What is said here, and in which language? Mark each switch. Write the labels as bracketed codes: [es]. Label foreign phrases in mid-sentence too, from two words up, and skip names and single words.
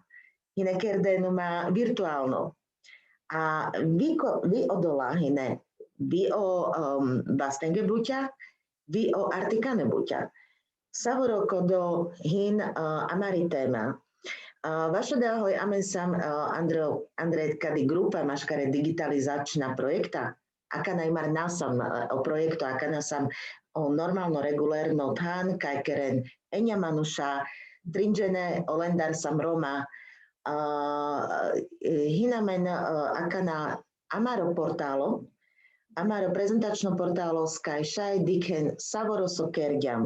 [rom] Hine kerde numa virtuálno. A vi odola hine, vi o vastenge buťa, vi o artikane buťa. Savoroko do hin amari téma. Vaša dahoj amen sam Andre kadi grupa maškare digitalizačna projekta, aka najmar nasam o projektu, aka nasam o normalno regulérno tán, kajkeren Eňa manuša, trinžene olendar sam Roma, hinamen akana amaro portálo, amaro prezentačno portálo skaj šaj diken savoroso kergiam.